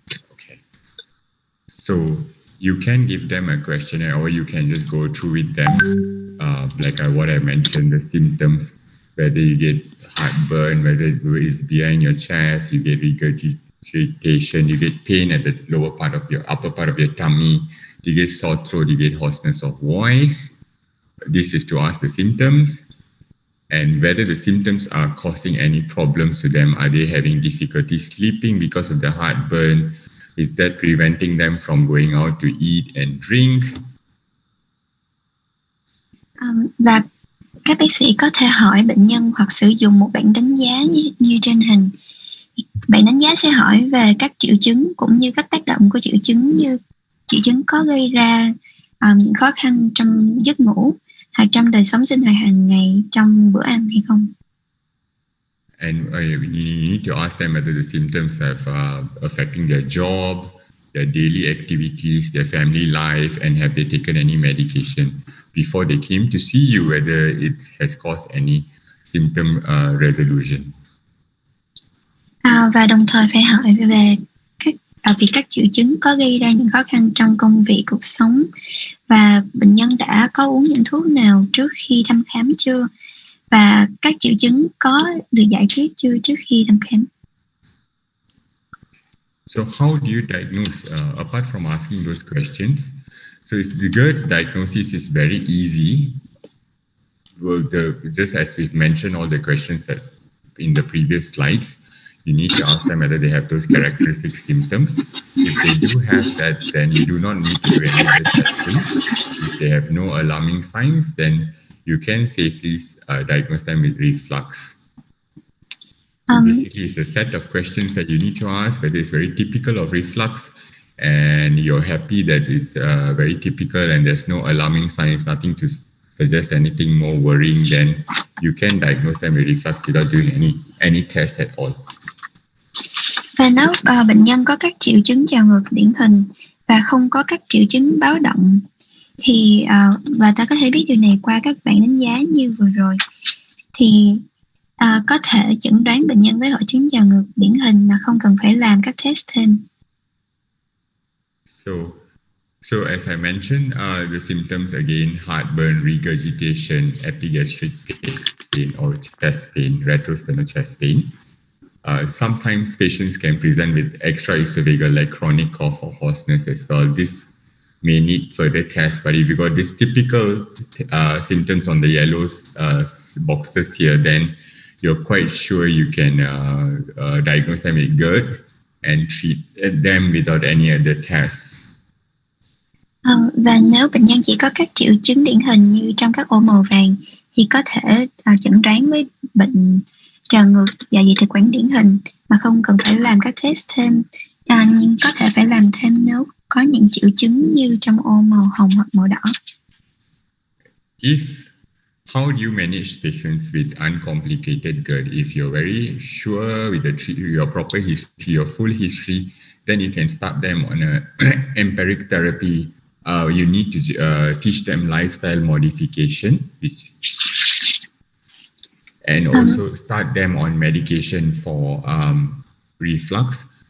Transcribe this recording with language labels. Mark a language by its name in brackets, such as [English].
[English] Okay. So you can give them a questionnaire or you can just go through with them, like what I mentioned, the symptoms, whether you get heartburn, whether it's behind your chest, you get regurgitation, you get pain at the upper part of your tummy, you get sore throat, you get hoarseness of voice. This is to ask the symptoms and whether the symptoms are causing any problems to them. Are they having difficulty sleeping because of the heartburn? Is that preventing them from going out to eat and drink? [Vietnamese] Và các bác sĩ có thể hỏi bệnh nhân hoặc sử dụng một bảng đánh giá như trên hình. Bảng đánh giá sẽ hỏi về các triệu chứng cũng như các tác động của triệu chứng, như triệu chứng có gây ra những khó khăn trong giấc ngủ hoặc trong đời sống sinh hoạt hàng ngày, trong bữa ăn hay không. [English] And you need to ask them whether the symptoms have affecting their job, their daily activities, their family life, and have they taken any medication before they came to see you, whether it has caused any symptom resolution. [Vietnamese] Và đồng thời phải hỏi về các triệu chứng có gây ra những khó khăn trong công việc, cuộc sống, và bệnh nhân đã có uống những thuốc nào trước khi thăm khám chưa, và các triệu chứng có được giải quyết chưa trước khi thăm khám. [English] So how do you diagnose? Apart from asking those questions, so the Gerd diagnosis is very easy. Just as we've mentioned all the questions that in the previous slides, you need to ask them whether they have those characteristic symptoms. If they do have that, then you do not need to do any other testing. If they have no alarming signs, then you can safely diagnose them with reflux. So basically, it's a set of questions that you need to ask, whether it's very typical of reflux, and you're happy that it's very typical and there's no alarming signs, nothing to suggest anything more worrying, then you can diagnose them with reflux without doing any test at all. [Vietnamese] Và nếu bệnh nhân có các triệu chứng trào ngược điển hình và không có các triệu chứng báo động thì và ta có thể biết điều này qua các bảng đánh giá như vừa rồi, thì có thể chẩn đoán bệnh nhân với hội chứng trào ngược điển hình mà không cần phải làm các test thêm. [English] So as I mentioned, the symptoms again: heartburn, regurgitation, epigastric pain or chest pain, retrosternal chest pain. Sometimes patients can present with extraesophageal like chronic cough or hoarseness as well. This may need further tests, but if you got these typical symptoms on the yellow boxes here, then you're quite sure you can diagnose them with Gerd and treat them without any other tests. [Vietnamese] Và nếu bệnh nhân chỉ có các triệu chứng điển hình như trong các ô màu vàng thì có thể chẩn đoán với bệnh trào ngược, dạ dày thực quản điển hình mà không cần phải làm các test thêm, nhưng có thể phải làm thêm nếu có những triệu chứng như trong ô màu hồng hoặc màu đỏ. [English] How do you manage patients with uncomplicated Gerd? If you're very sure with your proper history, your full history, then you can start them on a empiric therapy. You need to teach them lifestyle modification, and also start them on medication for reflux.